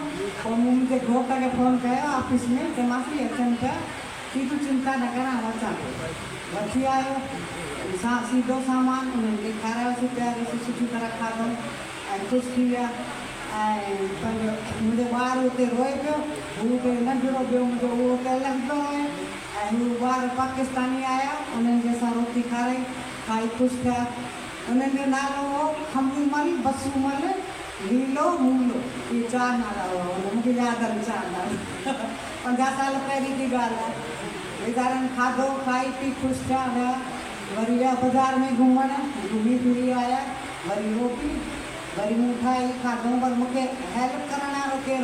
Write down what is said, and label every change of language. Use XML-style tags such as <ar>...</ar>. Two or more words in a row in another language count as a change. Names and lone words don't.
<sd>पोइ मूं मुंहिंजे घोट खे फ़ोन कयो ऑफिस में चयोमांसि अचनि पिया की तूं चिंता न कर आउं अचां थो वठी आयो सीधो सामान उन्हनि खे खारायोसीं पीआरियोसीं सुठी तरह खाधो ऐं ख़ुशि थी विया ऐं पंहिंजो मुंहिंजो ॿारु हुते रोए पियो हू हुते नंढिड़ो ॿियो मुंहिंजो उहो हुते अलॻि पियो आहे ऐं हू ॿार पाकिस्तानी आया उन्हनि खे असां रोटी खाराई खाई ख़ुशि थिया उन्हनि जो नालो हो खमूमल बसूमल लीलो मूलो इहे 4 नाला हुआ मूंखे यादि आहिनि 4 नाला 50 साल पहिरीं जी ॻाल्हि आहे वीचारनि खाधो खाई पी ख़ुशि थिया हुआ वरी विया बाज़ारि में घुमणु घुमी फिरी आया वरी रोटी वरी मूं ठाही खाधो पर मूंखे हेल्प करण वारो केरु</sd>